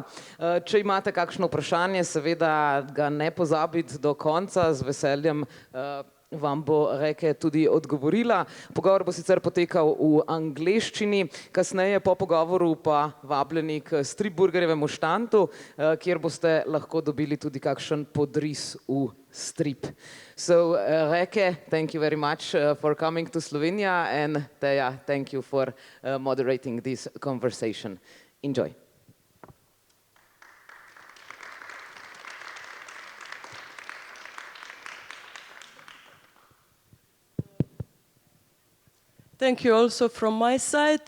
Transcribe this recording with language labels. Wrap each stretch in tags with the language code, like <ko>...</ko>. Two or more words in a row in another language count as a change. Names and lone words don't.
<sl>Če imate kakšno vprašanje, seveda ga ne pozabite do konca, z veseljem vam bo Rikke tudi odgovorila. Pogovor bo sicer potekal v angleščini, kasneje po pogovoru pa vabljeni k Strip burgerjevemu štandu, kjer boste lahko dobili tudi kakšen podris v strip.</sl> <en>So, Rikke, thank you very much for coming to Slovenia, and Tea, thank you for moderating this conversation. Enjoy. Thank you also from my side.</en>